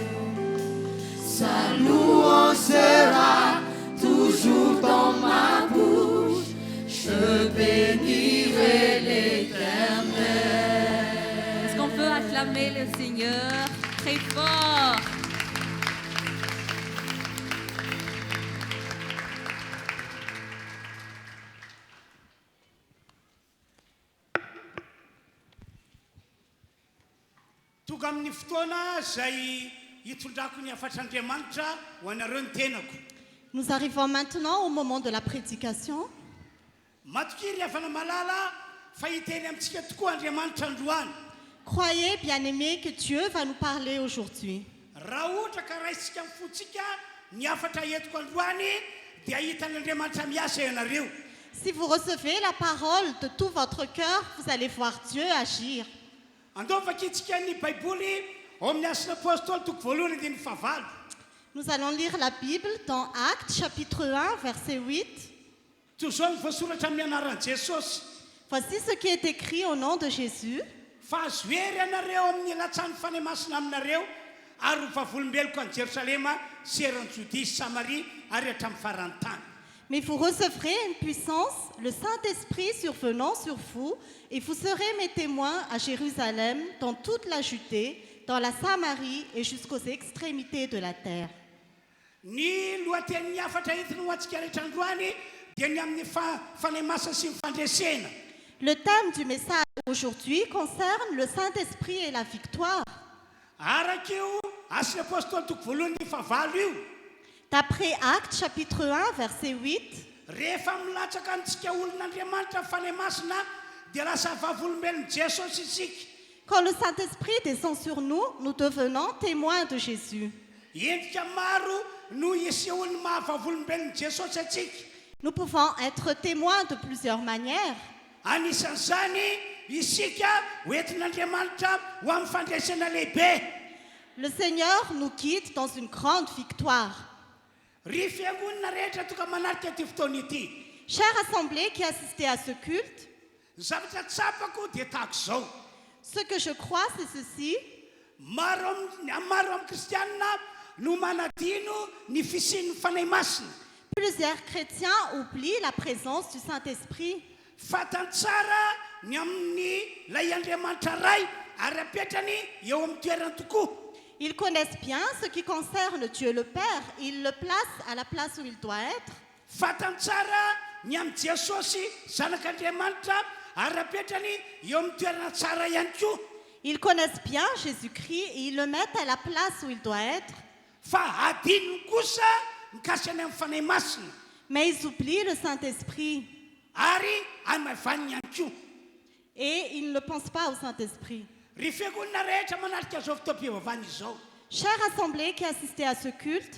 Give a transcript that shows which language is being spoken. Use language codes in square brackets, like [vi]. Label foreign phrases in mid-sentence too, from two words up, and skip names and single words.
[fr] Sa louange sera toujours dans ma bouche. Je bénirai l'Éternel. Est-ce qu'on peut acclamer le Seigneur très fort? [mg] Tonga amin'ny fotoana izay hitondrako ny afatr'Andriamanitra ho anareo ny tenako. [fr] Nous arrivons maintenant au moment de la prédication. [mg] Matokiry afana malala fa hiteny amintsika tokoa Andriamanitra androany. [fr] Croyez, bien-aimés, que Dieu va nous parler aujourd'hui. [mg] Raha ohatra ka raisitsika mifotsika ny afatra entiko androany dia hitan'Andriamanitra miasa ianareo. [fr] Si vous recevez la parole de tout votre cœur, vous allez voir Dieu agir. [mg] Andovakitsika ny Baiboly ao amin'ny Asina Apôstôly toko voalohany andiny fahavalo. [fr] Nous allons lire la Bible dans Actes chapitre 1, verset 8. [mg] Toy izao ny voasoratra amin'ny anaran'i Jesosy. [fr] Voici ce qui est écrit au nom de Jésus. [mg] Fa azo hery ianareo amin'ny latsany fanahy masina aminareo ary ho vavolombeloko an'i Jerosalema sy eran'ny Jodie sy Samaria ary hatramin'ny faran'ny tany. [fr] Mais vous recevrez une puissance, le Saint-Esprit survenant sur vous, et vous serez mes témoins à Jérusalem, dans toute la Judée, dans la Samarie et jusqu'aux extrémités de la terre. [mg] Ny lohatenin'ny afatra entiny ho antsika rehetra androany dia ny amin'ny fanahy masina sy ny fandresena. [fr] Le thème du message aujourd'hui concerne le Saint-Esprit et la victoire. [mg] Araka io Asina Apôstôly toko voalohany ny fahavalo io. [fr] D'après Actes chapitre 1, verset 8, [mg] Rehefa milatsaka antsika olon'Andriamanitra fanahy masina dia lasa vavolombelon'i Jesosy isika. [fr] quand le Saint-Esprit descend sur nous, nous devenons témoins de Jésus. [mg] Endrika maro no isehony mahavavolombelon'i Jesosy atsika. [fr] Nous pouvons être témoins de plusieurs manières. [mg] Anisan'izany isika hoentin'Andriamanitra ho amin'ny fandresena lehibe. [fr] Le Seigneur nous guide dans une grande victoire. [mg] Ry fiangonana rehetra toka manarika ty fotoana ity. [fr] Chère assemblée qui assistez à ce culte, [mg] Ny zavatra tsapako dia tahaka izao. [fr] ce que je crois, c'est ceci. [mg] Maro amin'ny kristianina no manadino ny fisian'ny fanahy masina. [fr] Plusieurs chrétiens oublient la présence du Saint-Esprit. [mg] Fantany tsara ny amin'ny lay Andriamanitra ray ary apetrany eo amin'ny toerany tokoa. [fr] Ils connaissent bien ce qui concerne Dieu le Père. Ils le placent à la place où il doit être. [mg] Fantany tsara ny amin'ny Jesosy zanak'Andriamanitra ary apetrany eo amin'ny toerana tsara ihany koa. [fr] Ils connaissent bien Jésus-Christ et ils le mettent à la place où il doit être. [mg] Fa adinony kosa mikasika ny amin'ny fanahy masina [fr] Mais ils oublient le Saint-Esprit [mg] ary amavaniny ihany koa. [fr] et ils ne pensent pas au Saint-Esprit. [mg] Ry fiangonana rehetra manaraka izao fotoam-pivavahana izao. [fr] Chère assemblée qui assistez à ce culte,